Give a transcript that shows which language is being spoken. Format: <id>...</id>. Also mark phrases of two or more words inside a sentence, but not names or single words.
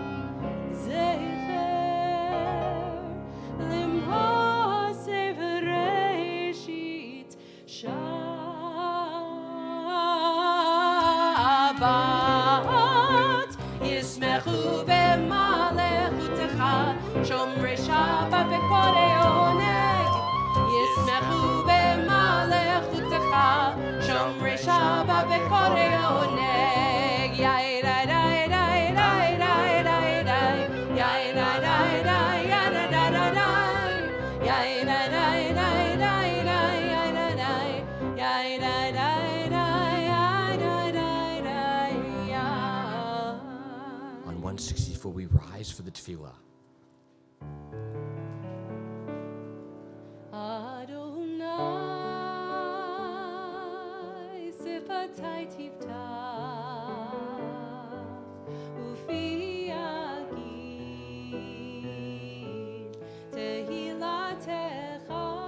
<he>זכר למעשה בראשית שבת. ישמחו במלכותך, שומרי שבת בכל עונג. ישמחו במלכותך, שומרי שבת בכל עונג. יאי די די די די די די די. יאי די די די די די די די. יאי די די די די די די די. יאי די די די די די די.</he> <en>On 164, we rise for the tefillah.</en> <he>אֲדֹנָי שְׂפָתַי תִּפְתָּח וּפִי יַגִּיד תְּהִלָּתֶךָ.</he>